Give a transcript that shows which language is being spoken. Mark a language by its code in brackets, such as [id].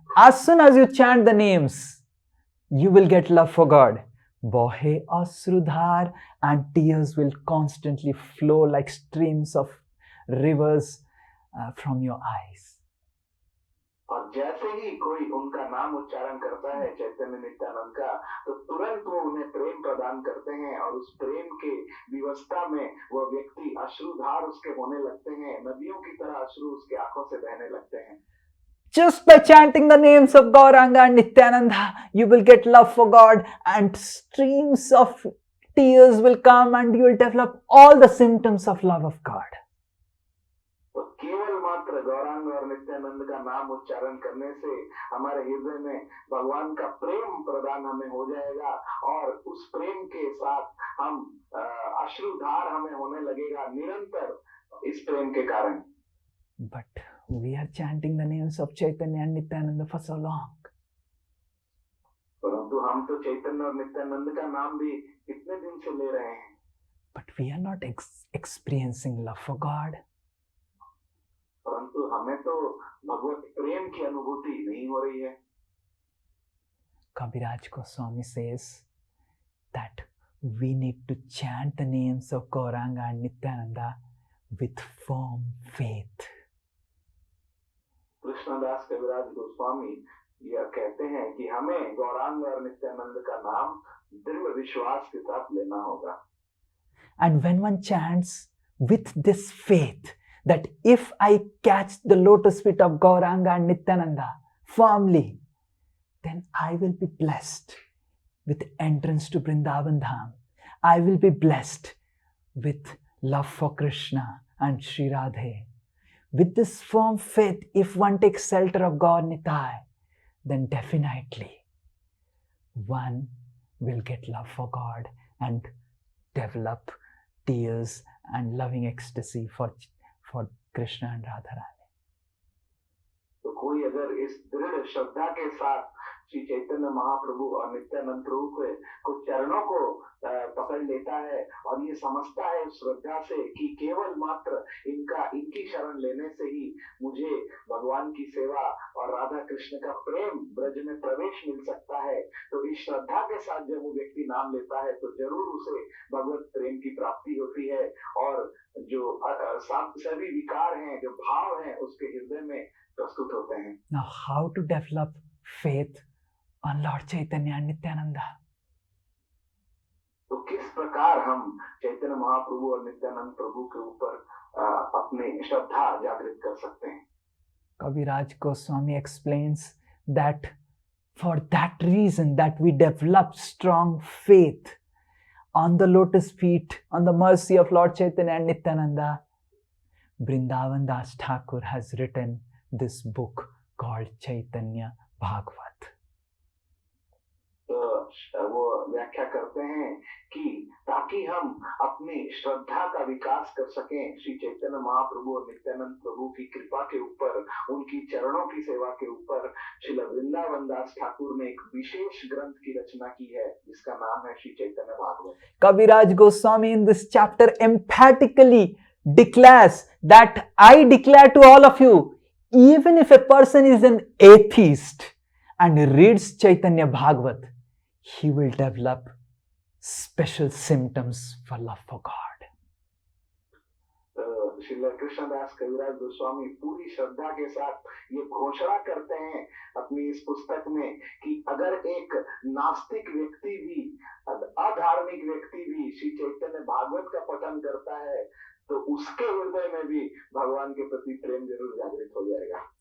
[en] As soon as you chant the names, you will get love for God. [bn] Bohe asrudhar, [en] and tears will constantly flow like streams of rivers from your eyes. [hi] और जैसे ही कोई उनका नाम उच्चारण करता है चैतन्य नित्यानंद का, तो तुरंत वो उन्हें प्रेम प्रदान करते हैं और उस प्रेम के विवस्था में वह व्यक्ति अश्रुधार उसके होने लगते हैं, नदियों की तरह अश्रु उसके आंखों से बहने लगते हैं। [en] Just by chanting the names of Gauranga and Nityananda, you will get love for God, and streams of tears will come and you will develop all the symptoms of love of God. [hi] तो केवल मात्र गौरांग और नित्यानंद का नाम उच्चारण करने से हमारे हृदय में भगवान का प्रेम प्रदान हमें हो जाएगा और उस प्रेम के साथ हम अश्रुधार हमें होने लगेगा निरंतर इस प्रेम के कारण। [en] But we are chanting the names of Chaitanya and Nityananda for so long. [hi] परंतु हम तो चैतन्य और नित्यानंद का नाम भी कितने दिन से ले रहे हैं, [en] but we are not experiencing love for God. [hi] परंतु हमें तो भगवत प्रेम की अनुभूति नहीं हो रही है। [en] Kaviraj Goswami says that we need to chant the names of Gauranga and Nityananda with firm faith. [hi] Krishnadas कविराज गोस्वामी यह कहते हैं कि हमें गौरांग और नित्यानंद का नाम दृढ़ विश्वास के साथ लेना होगा। [en] And when one chants with this faith that if I catch the lotus feet of Gauranga and Nityananda firmly, then I will be blessed with entrance to Vrindavan Dham. I will be blessed with love for Krishna and Sri Radhe. With this firm faith, if one takes shelter of God Nitai, then definitely one will get love for God and develop tears and loving ecstasy for Krishna and Radharani. [hi] तो कोई अगर इस दृढ़ श्रद्धा के साथ श्री चैतन्य महाप्रभु और नित्यानंद प्रभु को चरणों को पकड़ लेता है और ये समझता है श्रद्धा से कि केवल मात्र इनकी शरण लेने से ही मुझे भगवान की सेवा और राधा कृष्ण का प्रेम ब्रज में प्रवेश मिल सकता है, तो इस श्रद्धा के साथ जब वो व्यक्ति नाम लेता है तो जरूर उसे भगवत प्रेम की प्राप्ति होती है और जो सभी विकार हैं, जो भाव हैं, उसके हृदय में प्रस्तुत होते हैं। [en] Now, how to develop faith on Lord Chaitanya and Nityananda? [hi] तो किस प्रकार हम चैतन्य महाप्रभु और नित्यानंद प्रभु के ऊपर अपनी श्रद्धा जागृत कर सकते हैं? [en] Kaviraj Goswami explains that for that reason that we develop strong faith on the lotus feet, on the mercy of Lord Chaitanya and Nityananda, Vrindavan Das Thakur has written this book called Chaitanya Bhagavat. [hi] तो वो व्याख्या करते हैं कि ताकि हम अपनी श्रद्धा का विकास कर सकें श्री चैतन्य महाप्रभु और नित्यानंद प्रभु की कृपा के ऊपर, उनकी चरणों की सेवा के ऊपर, श्री वृंदावन दास ठाकुर ने एक विशेष ग्रंथ की रचना की है जिसका नाम है Shri Chaitanya Bhagavat. [en] Kaviraj Goswami in this chapter emphatically declares that I declare to all of you, even if a person is an atheist and reads Chaitanya Bhagavat, he will develop special symptoms for love for God. [hi] Shri Krishnadas कविराज गोस्वामी पूरी श्रद्धा के साथ ये घोषणा करते हैं अपनी इस पुस्तक में कि अगर एक नास्तिक व्यक्ति भी, अधार्मिक व्यक्ति भी श्री चैतन्य भागवत का पठन करता है तो उसके हृदय में भी भगवान के प्रति प्रेम जरूर जागृत हो जाएगा।